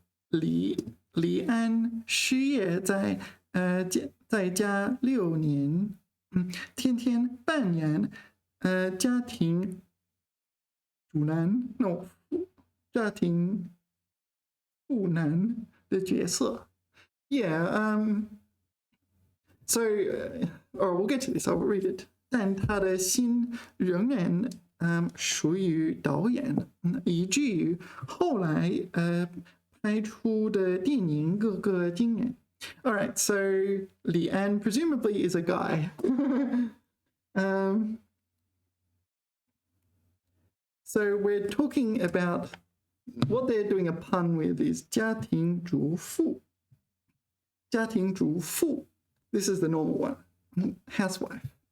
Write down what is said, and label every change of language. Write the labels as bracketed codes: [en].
[zh] 李安失业在家6年，天天扮演家庭主男 no 家庭妇男的角色。 [en] Yeah, so, or we'll get to this, I'll read it. [zh] 但他的心仍然属于导演，以至于后来拍出的电影各个惊人。 [en] All right, so Li An presumably is a guy. So we're talking about what they're doing a pun with is 家庭主妇. 家庭主妇.This is the normal one. Housewife.